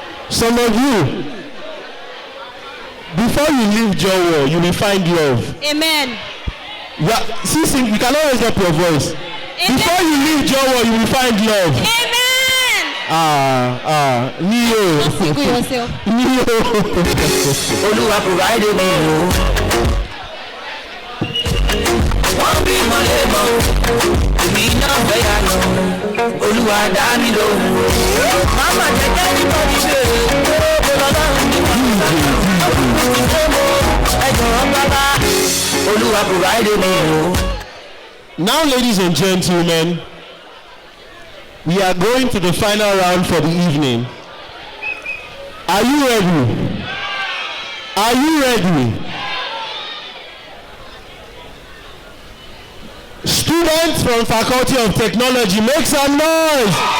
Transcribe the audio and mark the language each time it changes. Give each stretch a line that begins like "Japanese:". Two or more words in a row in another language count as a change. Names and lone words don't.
English: Some of you, before you leave Jawwar, you will find love. Amen. Yeah, see, you can always get your voice. Amen. Before you leave Jawwar, you will find love. Amen. Neo. Single yourself. Neo. Olúwa provide me o.
Yoruba: Wọ́n bí mọ́lẹ̀ mọ́, èmi náà fẹ́ yà lọ. Olúwa dá mi lóhùn o. Màmá jẹ́jẹ́ nípa mi bèrè. Ọlọ́run ní wọ́n ń bá ẹ̀jọ̀ bàbá.
English: Olúwa provide me o. Now, ladies and gentlemen, we are going to the final round for the evening. Are you ready? Are you ready? Students from Faculty of Technology, make some noise!